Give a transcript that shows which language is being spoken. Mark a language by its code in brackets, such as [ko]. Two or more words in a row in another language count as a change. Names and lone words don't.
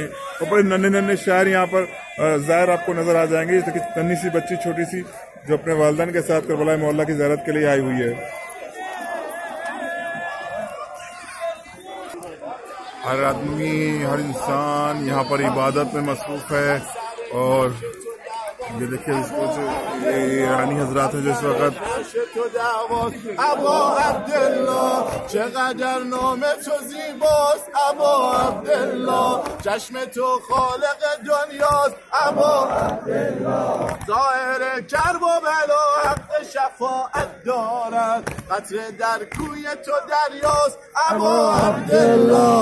[hi] और बड़े नन्हे नन्हे शायर यहाँ पर ज़ाहिर आपको नज़र आ जाएंगे, जैसे कि नन्ही सी बच्ची छोटी सी जो अपने वालिदैन के साथ करबला मोहल्ला की ज़ियारत के लिए आई हुई है। हर आदमी हर इंसान यहाँ पर इबादत में मसरूफ़ है। और ये देखिए इसको ये रानी हजरात है जो इस वक्त [fa] ابا عبدالله چقدر نام تو زیباست ابا عبدالله چشم تو خالق دنیاست ابا عبدالله ظاهر کرب و بلا حق شفاعت دارد قطره در کوی تو دریاست ابا عبدالله